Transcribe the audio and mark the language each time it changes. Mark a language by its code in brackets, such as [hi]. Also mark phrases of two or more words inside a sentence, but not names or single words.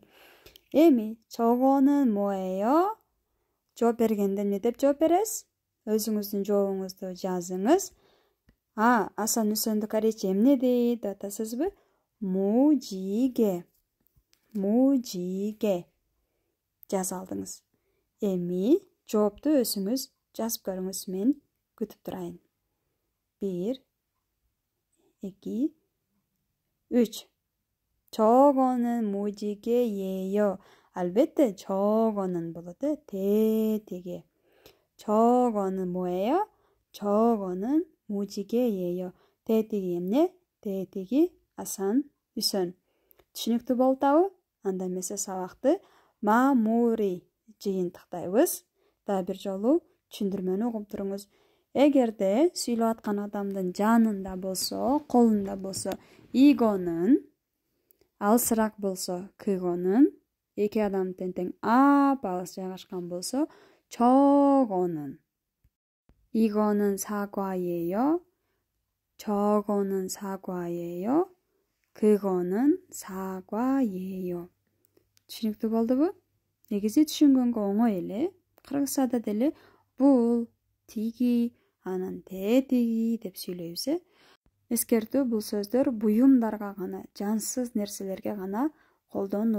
[ko] Эми 저거는 뭐예요? [ky] Жооп бергенде эмне деп жооп бересиз? Өзүңүздүн жообуңузду жазыңыз. Асанүсөндү корейче эмне дейт деп атасызбы? [ko] 무지개. 무지개. [ky] жазып алдыңыз. Эми жоопту өзүңүз жазып көрүңүз, мен күтүп турайын. 1, 2, 3. [ko] 저거는 무지개예요. [ky] Албетте 저거는 болот, тетиги. [ko] 저거는 뭐예요? 저거는 무지개예요. [ky] тетиги эмне? тетиги Асанүсөн. Түшүнүктүү болтабы? Анда эмесе сабакты мамури жыйынтыктайбыз. Дагы бир жолу түшүндүрмөнү угуп туруңуз. Эгерде сүйлөп аткан адамдын жанында болсо, колунда болсо, игонун, алысыраак болсо, кыгонун, эки адам тең алыс жайгашкан болсо, [ko] 저거는. 이거는 사과예요. 저거는 사과예요. 그거는 사과예요. [ky] түшүнүктүү болдубу? Негизи түшүнгөнгө оңой эле. Кыргызчада деле бул, тиги, анан тетиги деп сүйлөйбүз. Эскертүү, бул сөздөр буюмдарга гана, жансыз нерселерге гана колдонулат.